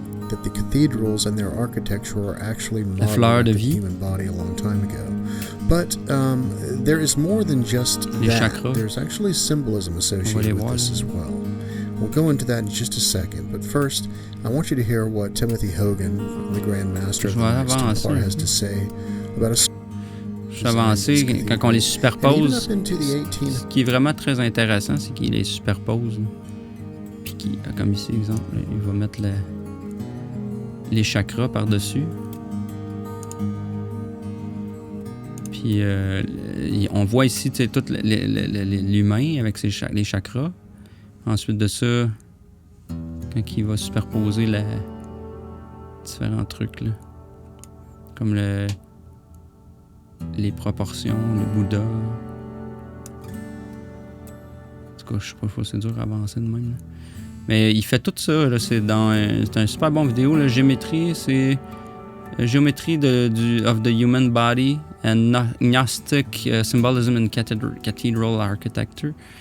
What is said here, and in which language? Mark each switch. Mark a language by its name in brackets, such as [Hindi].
[English] That the cathedrals and their architecture are actually modeled the human body a long time ago. But there is more than just that. There's actually symbolism associated with this as well. We'll go into that in just a second, but first, I want you to hear what Timothy Hogan, the Grand Master of the Knights Templar, has to say about a... [French] Je suis avancé quand on les superpose. Ce qui est vraiment très intéressant, c'est qu'il les superpose. Puis comme ici, exemple, il va mettre les chakras par-dessus. Puis on voit ici tout l'humain avec les chakras. Ensuite de ça, quand il va superposer différents trucs, là, comme les proportions, le Bouddha. En tout cas, je sais pas, c'est dur à avancer de même. Là. Mais il fait tout ça, là, c'est une super bonne vidéo. La géométrie, c'est [English] Geometry of the Human Body and Gnostic Symbolism in Cathedral Architecture.